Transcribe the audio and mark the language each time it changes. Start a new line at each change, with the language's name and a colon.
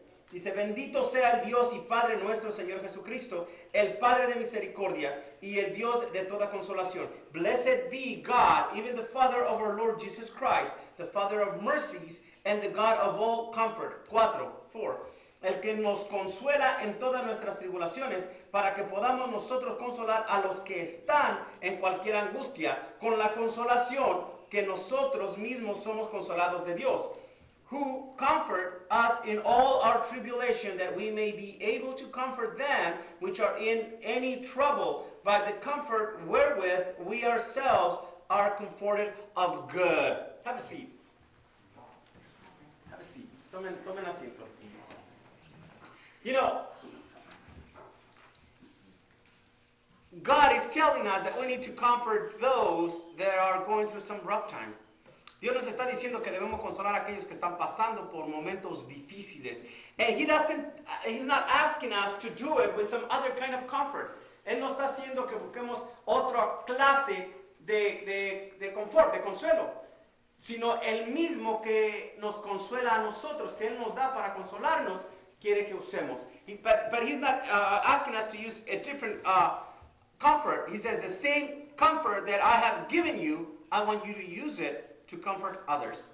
Spanish: Dice, bendito sea el Dios y Padre nuestro Señor Jesucristo, el Padre de misericordias y el Dios de toda consolación.
English: Blessed be God, even the Father of our Lord Jesus Christ, the Father of mercies and the God of all comfort. 4.
Spanish: El que nos consuela en todas nuestras tribulaciones, para que podamos nosotros consolar a los que están en cualquier angustia, con la consolación que nosotros mismos somos consolados de Dios.
English: Who comfort us in all our tribulation, that we may be able to comfort them which are in any trouble, by the comfort wherewith we ourselves are comforted of good. Have a seat. Have a seat.
Spanish: Tomen asiento.
English: You know, God is telling us that we need to comfort those that are going through some rough times.
Spanish: Dios nos está diciendo que debemos consolar a aquellos que están pasando por momentos difíciles.
English: And He's not asking us to do it with some other kind of comfort.
Spanish: Él no está haciendo que busquemos otra clase de confort, de consuelo, sino el mismo que nos consuela a nosotros, que Él nos da para consolarnos, quiere que usemos.
English: But He's not asking us to use a different comfort. He says, the same comfort that I have given you, I want you to use it to comfort others.